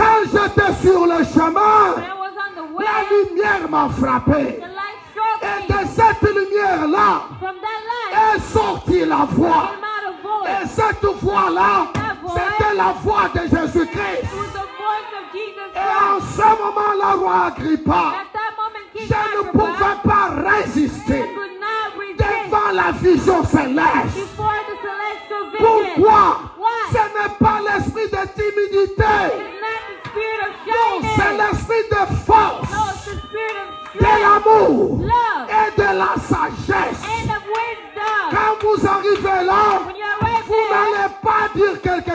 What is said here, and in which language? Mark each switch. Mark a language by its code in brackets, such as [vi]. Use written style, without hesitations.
[fr] quand j'étais sur le chemin, [en] when I was on the way, [fr] la lumière m'a frappé. [en] the light struck [fr] Et [en] me. [fr] de cette lumière-là [en] From that light [fr] est sortie la voix. [en] came out a voice. [fr] Et cette voix-là, c'était la voix de Jésus-Christ. [en] It was the voice of Jesus [fr] Et en [en] Christ. [fr] ce moment-là, roi Agrippa, [en] At that moment, King [fr] je ne [en] Agrippa [fr] pouvais pas résister [en] could not resist [fr] devant la vision céleste. [en] before the celestial vision. [fr] Pourquoi? [en] Why? [fr] Ce n'est pas l'esprit de timidité. [en] It's not the spirit of [fr] Non, c'est [en] shyness. [fr] l'esprit de [en] No, [fr] force, [en] it's the spirit of [fr] de [en] strength, [fr] l'amour [en] love, [fr] et de la sagesse. [en] and of wisdom. [fr] Quand vous arrivez là, [en] When you're right [fr] vous [en] there, [fr] n'allez pas dire quelque